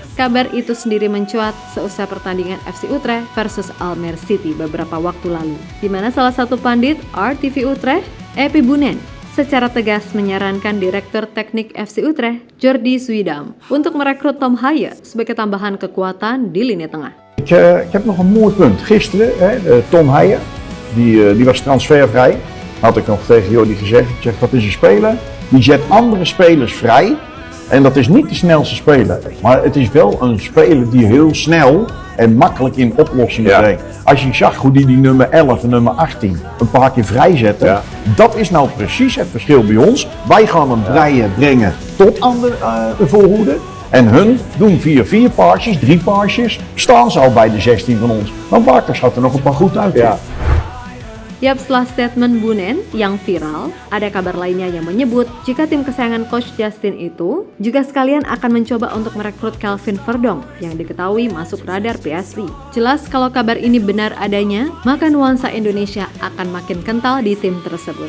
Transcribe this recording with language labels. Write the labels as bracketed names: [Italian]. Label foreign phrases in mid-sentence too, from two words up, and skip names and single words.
[Indonesian] Kabar itu sendiri mencuat seusai pertandingan FC Utrecht versus Almere City beberapa waktu lalu, di mana salah satu pandit RTV Utrecht, Epi Bunen, secara tegas menyarankan Direktur Teknik FC Utrecht, Jordi Zuidam, untuk merekrut Tom Haaye sebagai tambahan kekuatan di lini tengah. [Dutch] Ik heb nog een mooi punt. Gisteren, Tom Haaye, die was transfervrij. Had ik nog tegen Jordi gezegd, ik zeg dat is een speler, die zet andere spelers vrij. En dat is niet de snelste speler, maar het is wel een speler die heel snel en makkelijk in oplossingen brengt. Als je zag hoe die nummer 11 en nummer 18 een paar keer vrijzetten, dat is nou precies het verschil bij ons. Wij gaan hem brengen tot aan de voorhoede. En hun doen 4 paasjes, 3 paasjes, staan ze al bij de 16 van ons. Maar Barkas gaat er nog een paar goed uit. [Indonesian] Yap, setelah statement Bunen yang viral, ada kabar lainnya yang menyebut jika tim kesayangan Coach Justin itu juga sekalian akan mencoba untuk merekrut Kelvin Verdonk yang diketahui masuk radar PSV. Jelas kalau kabar ini benar adanya, maka nuansa Indonesia akan makin kental di tim tersebut.